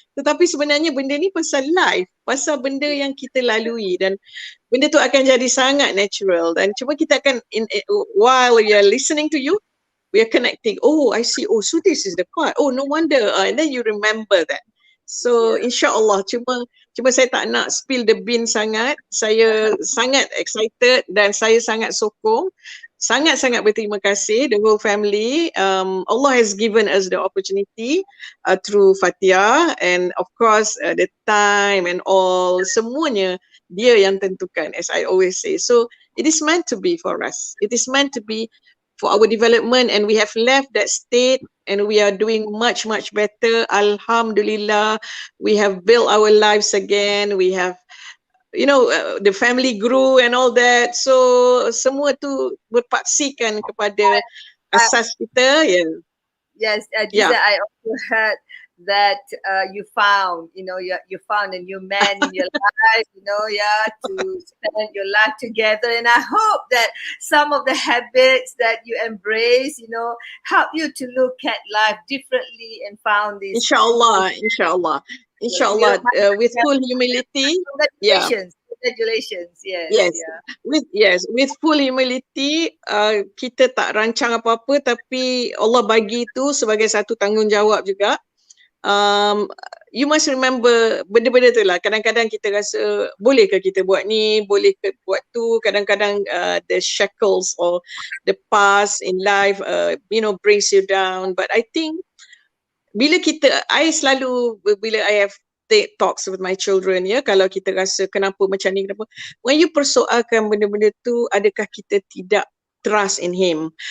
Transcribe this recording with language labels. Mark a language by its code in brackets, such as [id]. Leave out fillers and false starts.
[ms] Tetapi sebenarnya benda ni pasal life, pasal benda yang kita lalui, dan benda tu akan jadi sangat natural. Dan cuma kita akan [en] while we are listening to you, we are connecting. Oh, I see. Oh, so this is the part. Oh, no wonder. And then you remember that. [ms] So, insyaAllah, cuma saya tak nak [en] spill the bean [ms] sangat. Saya sangat excited dan saya sangat sokong. Sangat-sangat berterima kasih, [en] the whole family. Allah has given us the opportunity through Fatia, and of course the time and all, [ms] semuanya dia yang tentukan, [en] as I always say. So, it is meant to be for us. It is meant to be for our development, and we have left that state and we are doing much, much better. Alhamdulillah, we have built our lives again. We have, the family grew and all that. [ms] So, semua tu berpaksikan kepada asas kita. [en] Yes, Diza, I also heard that you found a new man in your life, to spend your life together. And I hope that some of the habits that you embrace, help you to look at life differently and found this. Inshallah, with full humility. Congratulations. With full humility, [ms] kita tak rancang apa-apa, tapi Allah bagi itu sebagai satu tanggungjawab juga. [en] You must remember [ms] benda-benda tu lah. Kadang-kadang kita rasa boleh ke kita buat ni, boleh ke buat tu. Kadang-kadang [en] the shackles or the past in life brings you down. But I think [ms] bila [en] I have talks with my children, [ms] kalau kita rasa kenapa macam ni, kenapa, [en] when you [ms] persoalkan benda-benda tu, adakah kita tidak [en] trust in Him?